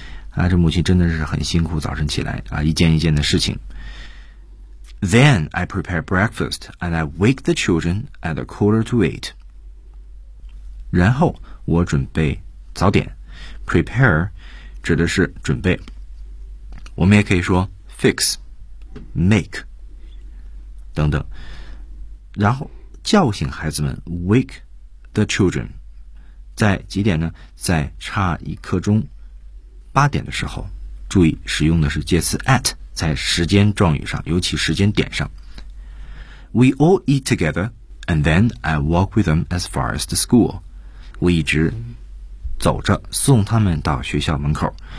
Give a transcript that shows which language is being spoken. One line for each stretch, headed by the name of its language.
Chinese: 啊，这母亲真的是很辛苦，早晨起来啊，一件一件的事情。
English: Then I prepare breakfast and I wake the children at 7:45.
Chinese: 然后我准备早点。Prepare 指的是准备，我们也可以说 fix,make 等等，然后叫醒孩子们，
English: wake the children
Chinese: 在几点呢？在差一刻钟8点的时候，注意使用的是介词 at, 在时间状语上，尤其时间点上。
English: We all eat together and then I walk with them as far as the school.
Chinese: 我一直走着送他们到学校门口。